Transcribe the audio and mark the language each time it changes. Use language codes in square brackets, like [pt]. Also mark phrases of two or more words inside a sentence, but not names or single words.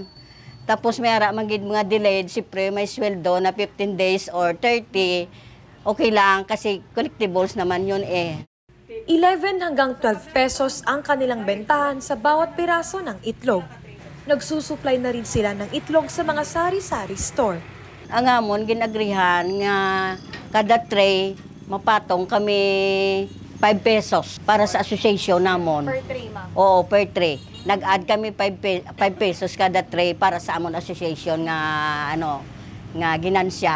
[tl] Tapos may mga delayed, siyempre may sweldo na [en] 15 days or 30. [tl] Okay lang kasi collectibles naman yun eh. 11 hanggang 12 pesos ang kanilang bentahan sa bawat piraso ng itlog. Nagsusupply na rin sila ng itlog sa mga sari-sari store. [hil] Ang amon, ginagrihan nga kada tray, mapatong kami 5 pesos para sa association namon. [en] Per tray, ma'am? [hil] Oo, [en] per tray. [hil] Nag-add kami 5 pesos kada tray para sa amon association nga ginansya.